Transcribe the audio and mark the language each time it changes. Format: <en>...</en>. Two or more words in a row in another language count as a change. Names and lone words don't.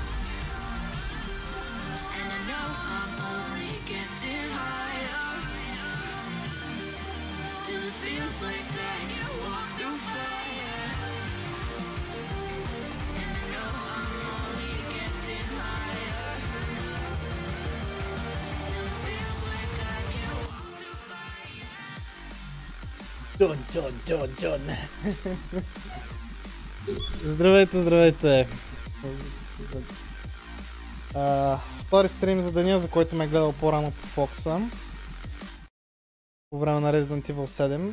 <en>And I know I'm only getting higher till it feels like I can walk through fire. And I know I'm only getting higher till it feels like I can walk through fire.</en> <bg>Дон. Здравейте. Втори стрим за деня, за който ме е гледал по-рано по Фокса. По време на Resident Evil 7.</bg>